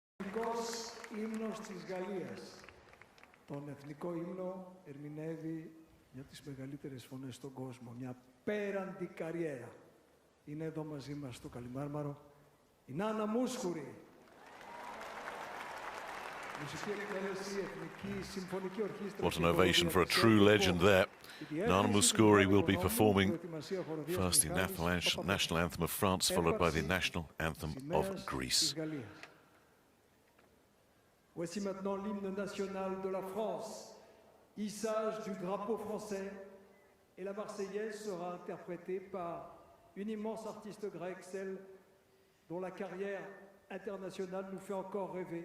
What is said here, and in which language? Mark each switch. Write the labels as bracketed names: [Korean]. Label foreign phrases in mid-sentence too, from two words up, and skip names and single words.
[Greek] Εθνικός ύμνος της Γαλλίας. Τον εθνικό ύμνο ερμηνεύει μια από τις μεγαλύτερες φωνές στον κόσμο. Μια πέραντη καριέρα. Είναι εδώ μαζί μας στο Καλιμάρμαρο η Νάνα Μούσκουρη. [English] What an ovation for a true legend there. Nana Mouskouri will be performing first the national anthem of France, followed by the national anthem of Greece. [French] Voici maintenant l'hymne national de la France. Hissage du drapeau français. Et la Marseillaise sera interprétée par une immense artiste grecque, celle dont la carrière internationale nous fait encore rêver.